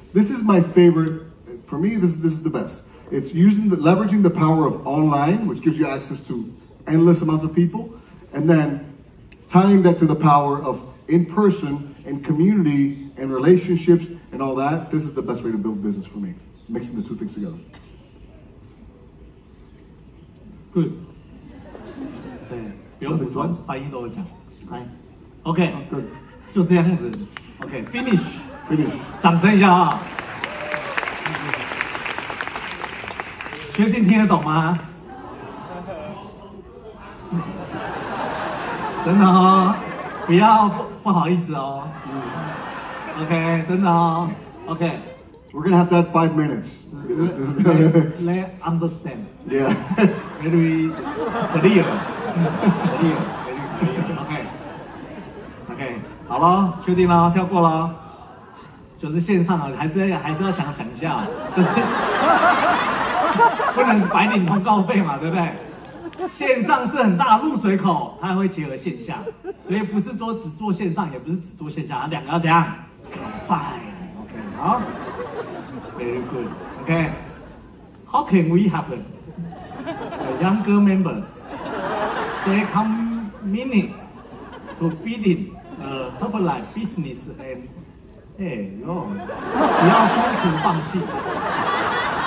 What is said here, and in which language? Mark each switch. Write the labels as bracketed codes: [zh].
[en] This is my favorite. For me, this is the best. It's leveraging the power of online, which gives you access to endless amounts of people, and then tying that to the power of in-person and community and relationships and all that. This is the best way to build business for me, mixing the two things together. Good. [zh] 对，不用补充，翻译都有讲。来 ，OK， 就这样子。 OK，finish， 掌声一下啊！确定听得懂吗？真的哦，不要不好意思哦。 OK， 真的哦。OK。 [en] We're gonna have to add 5 minutes. Let understand. Yeah. Very clear. Very clear. [zh] OK， 好了，确定了，跳过了。就是线上啊，还是要讲一下，就是不能白领通告费嘛，对不对？线上是很大的入水口，它还会结合线下，所以不是说只做线上，也不是只做线下，它两个要怎样 ？Combine。OK， 好。 [en] Very good. Okay. How can we help the younger members stay committed to building a Herbalife business and [zh] 不要中途放弃。